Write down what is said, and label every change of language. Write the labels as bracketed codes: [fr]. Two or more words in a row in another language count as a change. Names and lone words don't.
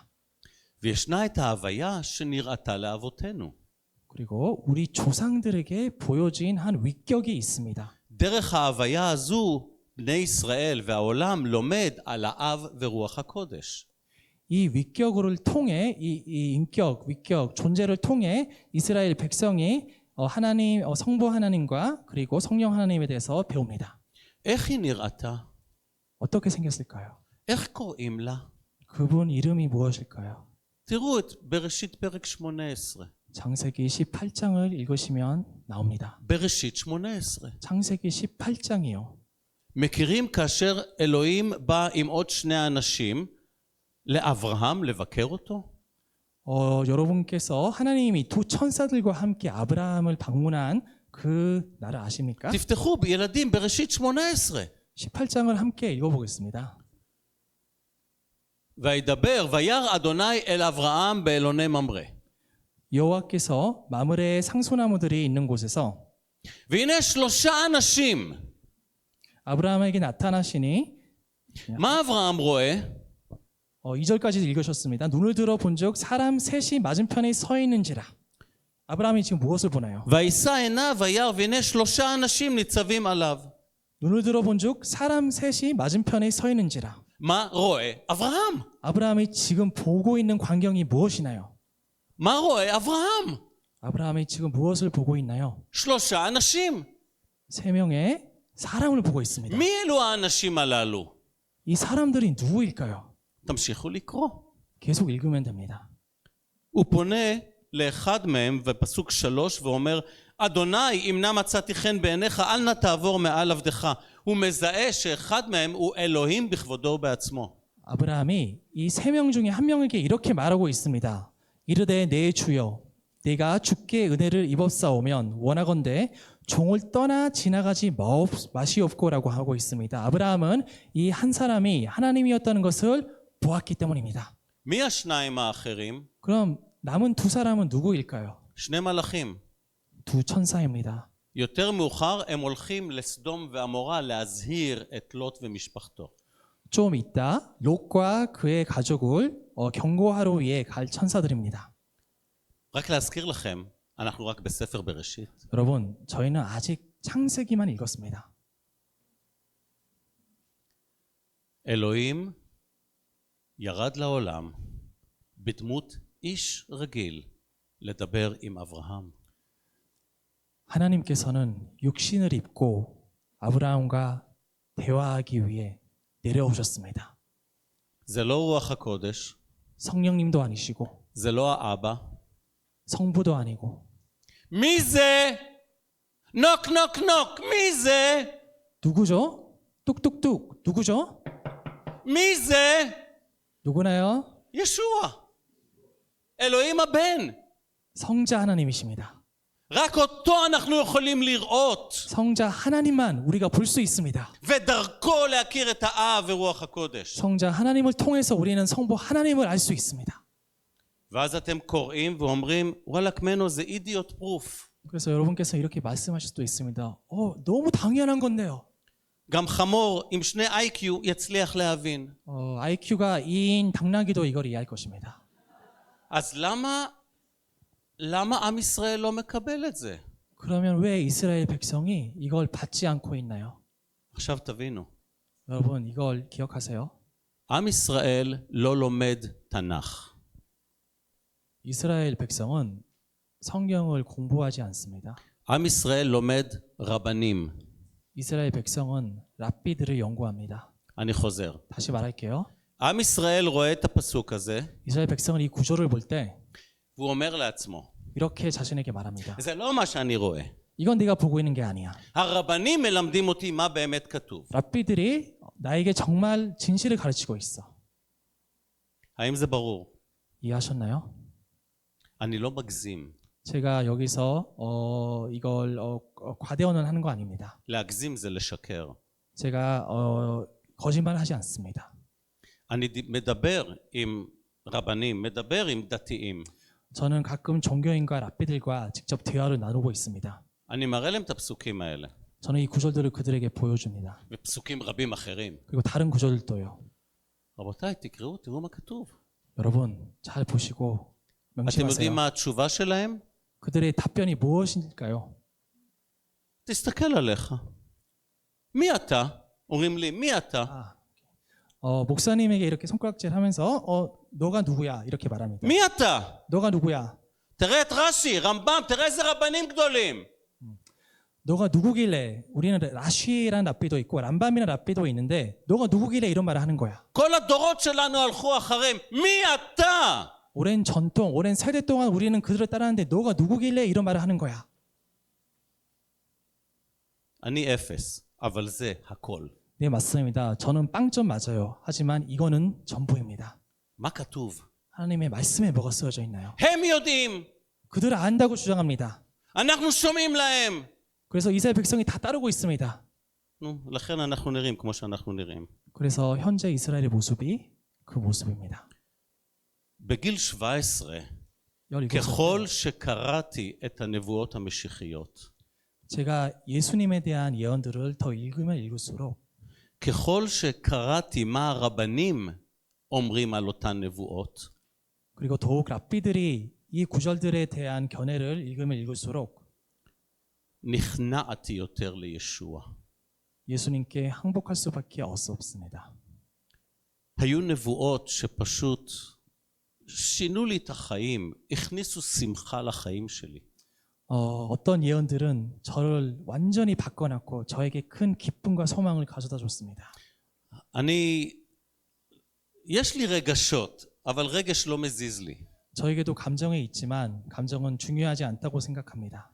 [he] וישנה את ההוויה שנראתה לאבותינו. [ko] 그리고 우리 조상들에게 보여진 한 위격이 있습니다. [he] דרך ההוויה הזו בני ישראל והעולם לומד על האב ורוח הקודש. [ko] 이 위격을 통해 이 인격, 위격, 존재를 통해 이스라엘 백성이 하나님, 성부 하나님과 그리고 성령 하나님에 대해서 배웁니다. [he] איך היא נראתה? [ko] 어떻게 생겼을까요? [he] איך קוראים לה? [ko] 그분 이름이 무엇일까요? [he] תראו את בראשית פרק 18. [ko] 창세기 18장을 읽으시면 나옵니다. [he] בראשית 18. [ko] 창세기 18장이요. [he] מכירים כאשר אלוהים בא עם עוד שני אנשים לאברהם לבקר אותו? [ko] 여러분께서 하나님이 두 천사들과 함께 아브라함을 방문한 그 나라 아십니까? [he] תפתחו ילדים בראשית 18. [ko] 18장을 함께 읽어보겠습니다. [he] וידבר וירא אדוני אל אברהם באלוני ממרא. [ko] 여호와께서 마므레의 상소나무들이 있는 곳에서 [he] והנה 3 אנשים. [ko] 아브라함에게 나타나시니 [he] מה אברהם רואה? [ko] 2절까지 읽으셨습니다. 눈을 들어 본즉 사람 셋이 맞은편에 서 있는지라. 아브라함이 지금 무엇을 보나요? [he] וישא עיניו וירא והנה 3 אנשים ניצבים עליו. [ko] 눈을 들어 본즉 사람 셋이 맞은편에 서 있는지라. [he] מה רואה? אברהם. [ko] 아브라함이 지금 보고 있는 광경이 무엇이나요? [he] מה רואה אברהם? [ko] 아브라함이 지금 무엇을 보고 있나요? [he] 3 אנשים. [ko] 3명의 사람을 보고 있습니다. [he] מי אלו האנשים הללו? [ko] 이 사람들이 누구일까요? [he] תמשיכו לקרוא. [ko] 계속 읽으면 됩니다. [he] הוא פונה לאחד מהם בפסוק 3 ואומר אדוני אם נא מצאתי חן בעיניך אל נא תעבור מעל עבדך. הוא מזהה שאחד מהם הוא אלוהים בכבודו ובעצמו. [ko] 아브라함이 이 3명 중에 한 명에게 이렇게 말하고 있습니다. 이르되 내 주여 내가 주께 은혜를 입었사오면 원하건대 종을 떠나 지나가지 마시옵고라고 하고 있습니다. 아브라함은 이 한 사람이 하나님이었다는 것을 보았기 때문입니다. [he] מי השניים האחרים? [ko] 그럼 남은 두 사람은 누구일까요? [he] 2 מלאכים. [ko] 두 천사입니다. [he] יותר מאוחר הם הולכים לסדום ועמורה להזהיר את לוט ומשפחתו. [ko] 좀 있다 롯과 그의 가족을 경고하러 위해 갈 천사들입니다. [he] רק להזכיר לכם, אנחנו רק בספר בראשית. [ko] 여러분, 저희는 아직 창세기만 읽었습니다. [he] אלוהים ירד לעולם בדמות איש רגיל לדבר עם אברהם. [ko] 하나님께서는 육신을 입고 아브라함과 대화하기 위해 내려오셨습니다. [he] זה לא רוח הקודש, [ko] 성령님도 아니시고 [he] זה לא האבא. [ko] 성부도 아니고 [he] מי זה? [en] knock knock knock, [he] מי זה? [ko] 누구죠? 뚝뚝뚝 누구죠? [he] מי זה? [ko] 누구나요? [he] ישוע. אלוהים הבן. [ko] 성자 하나님이십니다. [he] רק אותו אנחנו יכולים לראות, [ko] 성자 하나님만 우리가 볼 수 있습니다. [he] ודרכו להכיר את האב ורוח הקודש. [ko] 성자 하나님을 통해서 우리는 성부 하나님을 알 수 있습니다. [he] ואז אתם קוראים ואומרים, וואלק מנו זה [en] idiot proof. [ko] 그래서 여러분께서 이렇게 말씀하실 수도 있습니다. 너무 당연한 건데요. [he] גם חמור עם שני IQ יצליח להבין. [ko] IQ가 2인 당나귀도 이걸 이해할 것입니다. [he] אז למה עם ישראל לא מקבל את זה? [ko] 그러면 왜 이스라엘 백성이 이걸 받지 않고 있나요? [he] עכשיו תבינו. [ko] 여러분 이걸 기억하세요. [he] עם ישראל לא לומד תנ"ך. [ko] 이스라엘 백성은 성경을 공부하지 않습니다. [he] עם ישראל לומד רבנים. [ko] 이스라엘 백성은 랍비들을 연구합니다. [he] אני חוזר. [ko] 다시 말할게요. [he] עם ישראל רואה את הפסוק הזה, [ko] 이스라엘 백성은 이 구조를 볼 때 [he] והוא אומר לעצמו, [ko] 이렇게 자신에게 말합니다. [he] זה לא מה שאני רואה. [ko] 이건 네가 보고 있는 게 아니야. [he] הרבנים מלמדים אותי מה באמת כתוב. [ko] 랍비들이 나에게 정말 진실을 가르치고 있어. [he] האם זה ברור? [ko] 이해하셨나요? [he] אני לא מגזים. [ko] 제가 여기서 이걸 과대언을 하는 거 아닙니다. [he] להגזים זה לשקר. [ko] 제가 거짓말을 하지 않습니다. [he] אני מדבר עם רבנים, מדבר עם דתיים. [ko] 저는 가끔 종교인과 랍비들과 직접 대화를 나누고 있습니다. [he] אני מראה להם את הפסוקים האלה, [ko] 저는 이 구절들을 그들에게 보여줍니다. [he] ופסוקים רבים אחרים. [ko] 그리고 다른 구절들도요. [he] רבותיי, תקראו, תראו מה כתוב. [ko] 여러분 잘 보시고 [he] אתם [ko] 명심하세요. [he] יודעים מה התשובה שלהם? [ko] 그들의 답변이 무엇일까요? [he] תסתכל עליך. מי אתה? אומרים לי, מי אתה? [ko] 목사님에게 이렇게 손가락질 하면서 너가 누구야? 이렇게 말합니다. [he] מי אתה? [ko] 너가 누구야? [he] תראה את רש"י, רמב"ם, תראה איזה רבנים גדולים. [ko] 너가 누구길래 우리는 라쉬라는 랍비도 있고 람밤이라는 랍비도 있는데 너가 누구길래 이런 말을 하는 거야. [he] כל הדורות שלנו הלכו אחריהם. מי אתה? [ko] 오랜 전통, 오랜 세대 동안 우리는 그들을 따랐는데 너가 누구길래 이런 말을 하는 거야. [he] אני אפס, אבל זה הכל. [ko] 네, 맞습니다. 저는 빵점 맞아요. 하지만 이거는 전부입니다. [he] מה כתוב? [ko] 하나님의 말씀에 뭐가 쓰여져 있나요? [he] הם יודעים. [ko] 그들을 안다고 주장합니다. [he] אנחנו שומעים להם. [ko] 그래서 이스라엘 백성이 다 따르고 있습니다. [he] נו, לכן אנחנו נראים כמו שאנחנו נראים. [ko] 그래서 현재 이스라엘의 모습이 그 모습입니다. [he] בגיל 17, [ko] 17살 [he] ככל שקראתי את הנבואות המשיחיות, [ko] 제가 예수님에 대한 예언들을 더 읽으면 읽을수록 [he] ככל שקראתי מה הרבנים אומרים על אותן נבואות, [ko] 그리고 더욱 랍비들이 이 구절들에 대한 견해를 읽으면 읽을수록 [he] נכנעתי יותר לישוע. [ko] 예수님께 항복할 수밖에 없습니다. [he] היו נבואות שפשוט שינו לי את החיים, הכניסו שמחה לחיים שלי. [ko] 어떤 예언들은 저를 완전히 바꿔놨고 저에게 큰 기쁨과 소망을 가져다 줬습니다. [he] יש לי רגשות, אבל רגש לא מזיז לי. [ko] 저에게도 감정이 있지만 감정은 중요하지 않다고 생각합니다.